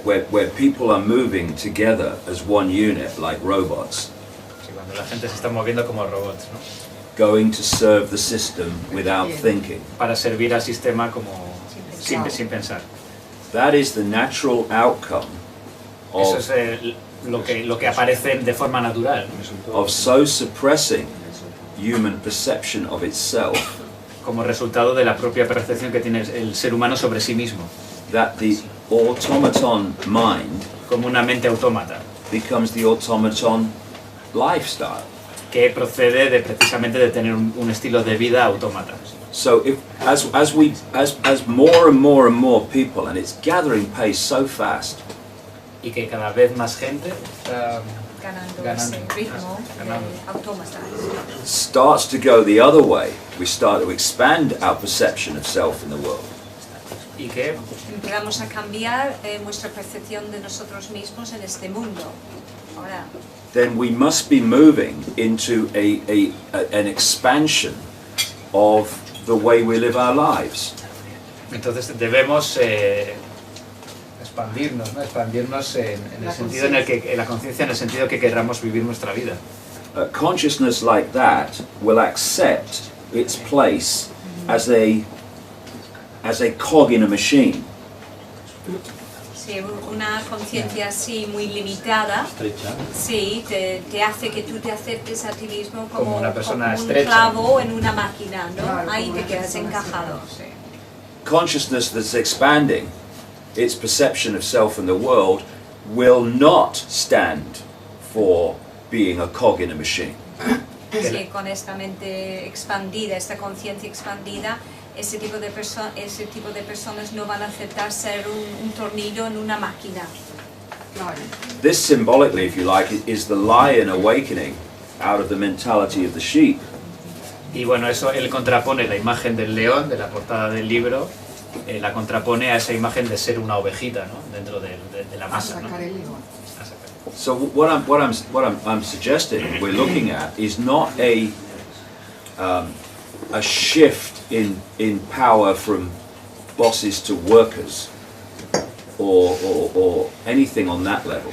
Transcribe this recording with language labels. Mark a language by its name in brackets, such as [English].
[English] Where people are moving together as one unit like robots. [Spanish] Sí, cuando la gente se está moviendo como robots, ¿no? [English] Going to serve the system without thinking. [Spanish] Para servir al sistema como sin pensar. [English] That is the natural outcome of, [Spanish] eso es lo que aparece de forma natural, ¿no? [English] Of so suppressing human perception of itself. [Spanish] Como resultado de la propia percepción que tiene el ser humano sobre sí mismo. [English] That the automaton mind, [Spanish] como una mente autómata, [English] becomes the automaton lifestyle. [Spanish] Que procede precisamente de tener un estilo de vida autómata. [English] So if as more and more people, and it's gathering pace so fast, [Spanish] y que cada vez más gente ganando ese ritmo autómata, [English] starts to go the other way, we start to expand our perception of self in the world. [Spanish] y que empezamos a cambiar nuestra percepción de nosotros mismos en este mundo. Ahora, [English] then we must be moving into an expansion of the way we live our lives. [Spanish] entonces debemos expandirnos, ¿no? Expandirnos en el sentido en el que, en la conciencia, en el sentido que queramos vivir nuestra vida. [English] Consciousness like that will accept its place as a cog in a machine. [Spanish] sí, una conciencia así muy limitada, sí, te hace que tú te aceptes a ti mismo Como una persona como un estrecha. clavo en una máquina, ¿no? Ahí te quedas encajado. Sí. [English] Consciousness that's expanding its perception of self and the world will not stand for being a cog in a machine. [Spanish] Sí, con esta mente expandida, esta conciencia expandida, ese tipo de personas no van a aceptar ser un tornillo en una máquina. [English] This symbolically, if you like, is the lion awakening out of the mentality of the sheep. [Spanish] Y bueno, eso él contrapone la imagen del león de la portada del libro, la contrapone a esa imagen de ser una ovejita, ¿no? Dentro de la masa, ¿no? [English] So what I'm suggesting we're looking at is not a shift in power from bosses to workers or anything on that level.